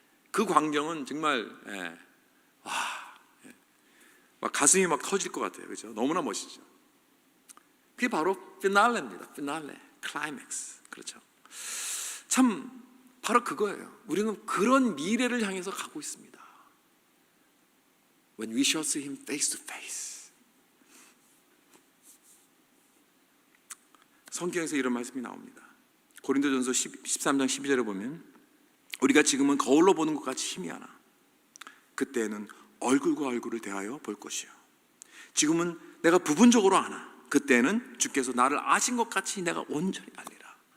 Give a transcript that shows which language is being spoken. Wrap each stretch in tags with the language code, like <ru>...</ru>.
<ko>그 광경은 정말 막 가슴이 막 터질 것 같아요. 그렇죠? 너무나 멋있죠. 그게 바로 피날레입니다. 피날레, 클라이맥스. 그렇죠. 참 바로 그거예요. 우리는 그런 미래를 향해서 가고 있습니다.</ko> <en>When we shall see him face to face.</en> <ko>성경에서 이런 말씀이 나옵니다. 고린도전서 13장 12절에 보면 우리가 지금은 거울로 보는 것 같이 희미하나 그때는 얼굴과 얼굴을 대하여 볼 것이요. 지금은 내가 부분적으로 아나 그때는 주께서 나를 아신 것 같이 내가 온전히 알리라.</ko>